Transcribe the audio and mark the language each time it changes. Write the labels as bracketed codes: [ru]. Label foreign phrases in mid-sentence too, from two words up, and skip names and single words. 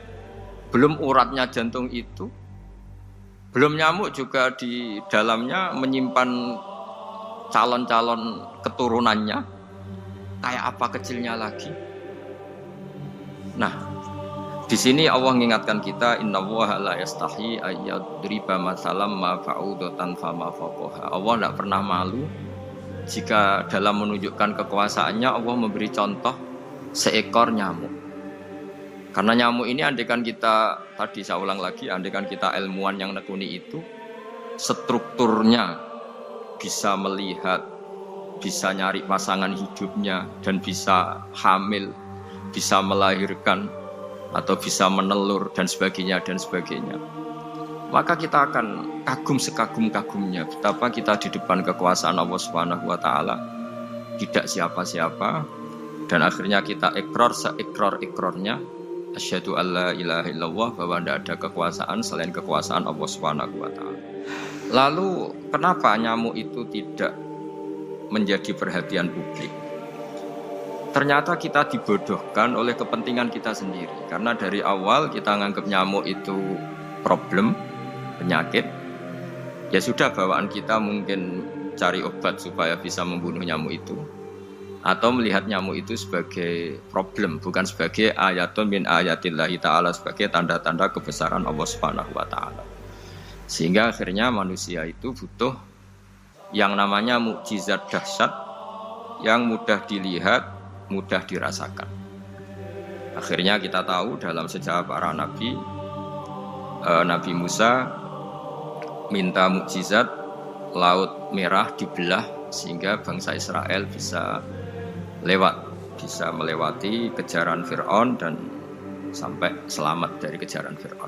[id] Belum uratnya jantung itu, belum nyamuk juga di dalamnya menyimpan calon-calon keturunannya. Kayak apa kecilnya lagi? Nah, di sini Allah mengingatkan kita, [ar] إن الله لا يستحيي أن يضرب مثلا ما بعوضة فما فوقها. [id] Allah tidak pernah malu jika dalam menunjukkan kekuasaannya Allah memberi contoh seekor nyamuk. Karena nyamuk ini andaikan kita, tadi saya ulang lagi, andaikan kita ilmuwan yang nekuni itu, strukturnya bisa melihat, bisa nyari pasangan hidupnya, dan bisa hamil, bisa melahirkan, atau bisa menelur dan sebagainya, maka kita akan kagum sekagum-kagumnya betapa kita di depan kekuasaan Allah [ar] سبحانه وتعالى [id] tidak siapa-siapa, dan akhirnya kita ikrar seikrar-ikrarnya, [ar] أشهد أن لا إله إلا الله, [id] bahwa tidak ada kekuasaan selain kekuasaan Allah [ar] سبحانه وتعالى. [id] Lalu kenapa nyamuk itu tidak menjadi perhatian publik? Ternyata kita dibodohkan oleh kepentingan kita sendiri. Karena dari awal kita menganggap nyamuk itu problem, penyakit. Ya sudah, bawaan kita mungkin cari obat supaya bisa membunuh nyamuk itu. Atau melihat nyamuk itu sebagai problem, bukan sebagai [ar] آية من آيات الله تعالى, [id] sebagai tanda-tanda kebesaran Allah [ar] سبحانه وتعالى. [id] Sehingga akhirnya manusia itu butuh yang namanya mukjizat dahsyat yang mudah dilihat, mudah dirasakan. Akhirnya kita tahu dalam sejarah para nabi, Nabi Musa minta mukjizat Laut Merah dibelah sehingga bangsa Israel bisa melewati kejaran Fir'aun dan sampai selamat dari kejaran Fir'aun.